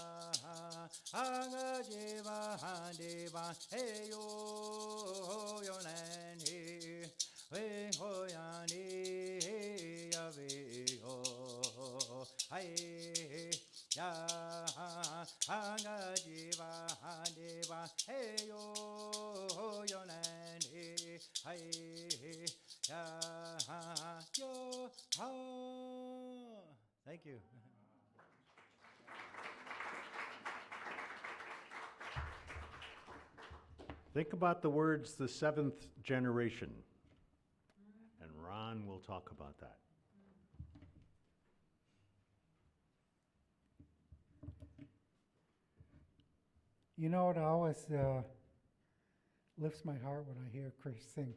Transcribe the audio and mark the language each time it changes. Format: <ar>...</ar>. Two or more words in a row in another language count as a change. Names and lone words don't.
<en>anga deva handeva heyo hoyonani we hoyani yaveyo hai ya hanga jiva handeva heyo hoyonani hai ya yo ha. Thank you. Think about the words, the seventh generation. And Ron will talk about that. You know, it always lifts my heart when I hear Chris sing.</en>